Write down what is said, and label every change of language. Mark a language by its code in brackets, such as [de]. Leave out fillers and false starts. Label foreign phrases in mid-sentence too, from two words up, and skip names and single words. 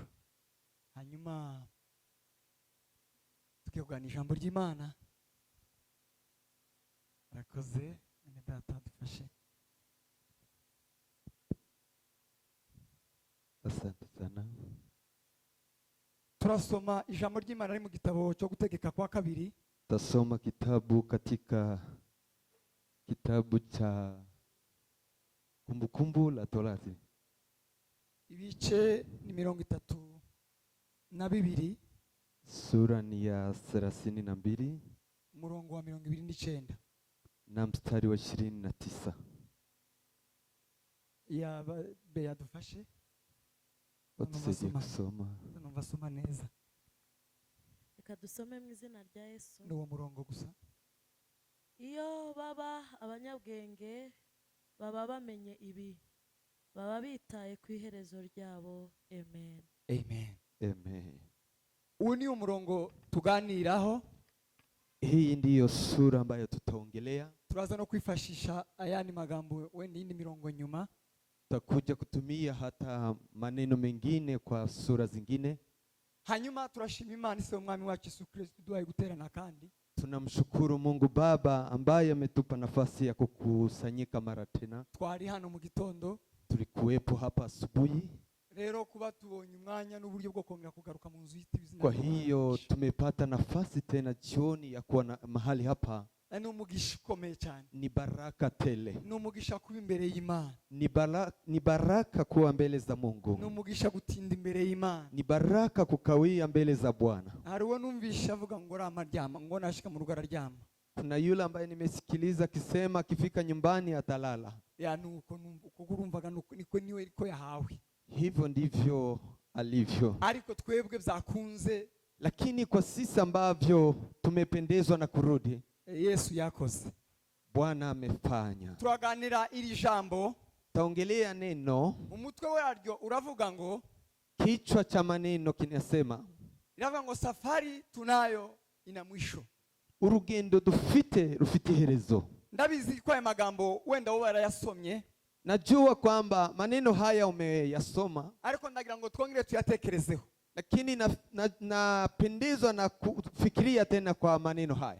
[rw] Hanyuma tugiye kuganira ijambo ry'Imana. Arakoze mwene Data dufashe. [sw] Asante sana. [rw] Turasoma ijambo ry'Imana ari mu gitabo cyo gutegeka kwa 2. [sw] Tasoma kitabu katika kitabu cha Kumbukumbu la Torati. [rw] Ibice ni 32. [sw] Sura ni ya 32. [rw] Umurongo wa 29. [sw] Na mstari wa 29. [rw] Ya beya dufashe. [sw] Utusaidia kusoma. [rw] Numva soma neza. Reka dusome mu izina rya Yesu. Ni uwo murongo gusa. Iyo baba abanyabwenge baba bamenye ibi, baba bitaye ku iherezo ryabo. Amen. Amen. Amen. Uyu ni umurongo tuganiraho. [sw] Hii ndiyo sura ambayo tutaongelea. [rw] Turaza no kwifashisha ayandi magambo wenda indi mirongo nyuma. [sw] Tutakuja kutumia hata maneno mengine kwa sura zingine. [rw] Hanyuma turashima Imana ise umwami wacu Yesu Kristo duhaye guterana kandi. [sw] Tunamshukuru Mungu Baba ambaye ametupa nafasi ya kukusanyika mara tena. [rw] Twari hano mu gitondo. [sw] Tulikuwepo hapa asubuhi. [rw] Rero kuba tubonye umwanya n'uburyo bwo kongera kugaruka mu nzu y'ibizina. [sw] Kwa hiyo tumepata nafasi tena jioni ya kuwa mahali hapa. [rw] ni umugisha ukomeye cyane, [sw] ni baraka tele, [rw] ni umugisha kuba imbere y'Imana, [sw] ni baraka kuwa mbele za Mungu, [rw] ni umugisha gutinda imbere y'Imana, [sw] ni baraka kukawia mbele za Bwana. [rw] hariho numvisha avuga ngo rama ryama, ngo nashika mu rugo araryama. [sw] Kuna yule ambaye nimesikiliza akisema akifika nyumbani atalala. [rw] Ya nuko urumvaga niko niwe ariko yahawe, [sw] Hivyo ndivyo alivyo. [rw] ariko twebwe byakunze, [sw] Lakini kwa sisi ambavyo tumependezwa na kurudi, [rw] Yesu yakoze, [sw] Bwana amefanya. [rw] turaganira iri jambo, [sw] Taongelea neno, [rw] umutwe waryo uravuga ngo, [sw] kichwa cha maneno kinasema [rw] iravuga ngo [sw] safari tunayo ina mwisho. [rw] urugendo dufite rufite iherezo. Ndabizi ko aya magambo wenda wowe yarayasomye, [sw] Najua kwamba maneno haya umeyasoma, [rw] ariko ndagira ngo twongere tuyatekerezeho, [sw] lakini napendezwa na kufikiria tena kwa maneno haya.